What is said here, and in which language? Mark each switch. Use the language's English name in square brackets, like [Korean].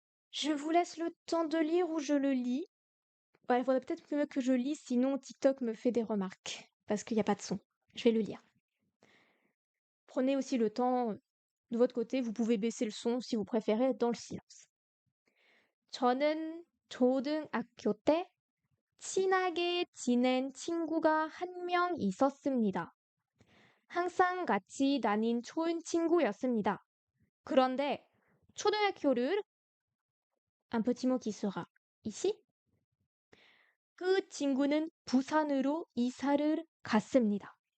[French] Je vous laisse le temps de lire ou je le lis. Ouais, il faudrait peut-être mieux que je lise, sinon TikTok me fait des remarques. Parce qu'il n'y a pas de son. Je vais le lire. Prenez aussi le temps de votre côté. Vous pouvez baisser le son si vous préférez être dans le silence. [Korean] 저는 초등학교 때 친하게 지낸 친구가 한 명 있었습니다. 항상 같이 다닌 좋은 친구였습니다. 그런데 초등학교를 [French] un petit mot qui sera ici. [Korean] 그 친구는 부산으로 이사를 갔습니다.